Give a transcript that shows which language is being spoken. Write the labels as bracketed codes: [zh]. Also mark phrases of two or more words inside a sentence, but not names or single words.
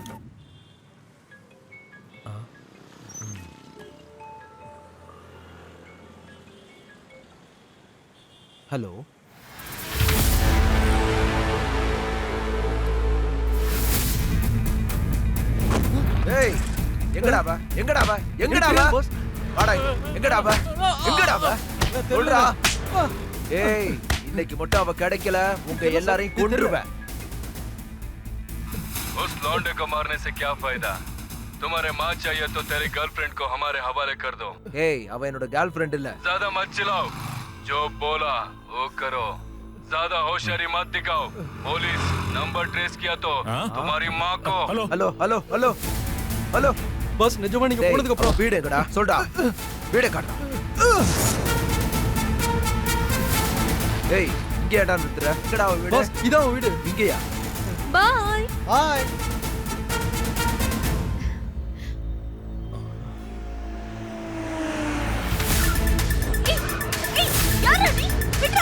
[ta] ஹலோ, ஏய் எங்கடாவா எங்கடாவா எங்கடாவா வாடா எங்கடாவா எங்கடாவா சொல்றா. ஏய் இன்னைக்கு மட்டும் அவ கிடைக்கல, உங்க எல்லாரையும் கொன்றுவேன். [hi] उस लौंडे को मारने से क्या फायदा? तुम्हारे माँ चाहिए तो तेरी गर्लफ्रेंड को हमारे हवाले कर दो. [ta] ஏய் அவ என்னோட [en] girl friend [ta] இல்ல. [hi] ज्यादा मत चिल्लाओ, जो बोला वो करो. ज्यादा होशियारी मत दिखाओ. [en] police number trace [hi] किया तो तुम्हारी माँ को. [ta] ஹலோ ஹலோ ஹலோ ஹலோ ஹலோ பஸ் நிஜமா நீங்க போனதுக்கு அப்புறம் வீடு எங்கடா சொல்டா, வீடு காட்டா. ஏய் இங்க ஏடா நிறுத்துற? எங்கடா அவ வீடு? பஸ் இதான் வீடு. இங்கயா? பாய். ஹாய். யாரா நீ? விட்றா.